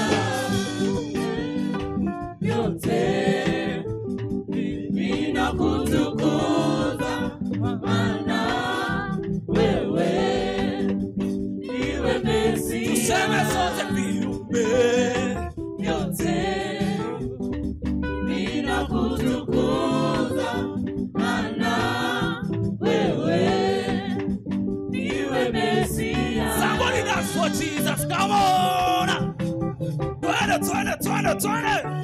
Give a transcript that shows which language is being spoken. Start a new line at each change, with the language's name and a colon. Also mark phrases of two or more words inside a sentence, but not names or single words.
Swahili: Vyote ninakutukuza maana wewe ndiwe Mesia. Tuseme sote viumbe Vyote ninakutukuza maana wewe ndiwe Mesia.
English: Somebody dance for Jesus, come on.
Swahili: Twende.